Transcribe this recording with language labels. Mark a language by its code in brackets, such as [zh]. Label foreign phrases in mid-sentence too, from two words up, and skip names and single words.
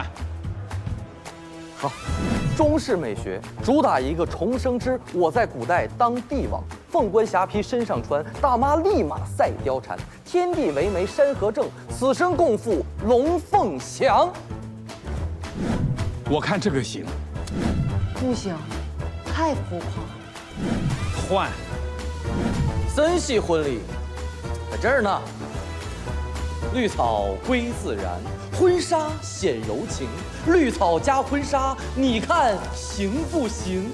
[zh] 好，中式美學主打一個重生之我在古代當帝王，鳳冠霞帔身上穿，大媽立馬賽貂蟬，天地為媒山河正，此生共赴龍鳳祥。我看這個行。不行， 太浮夸了。换，森系婚礼在这儿呢。绿草归自然，婚纱显柔情。绿草加婚纱，你看行不行？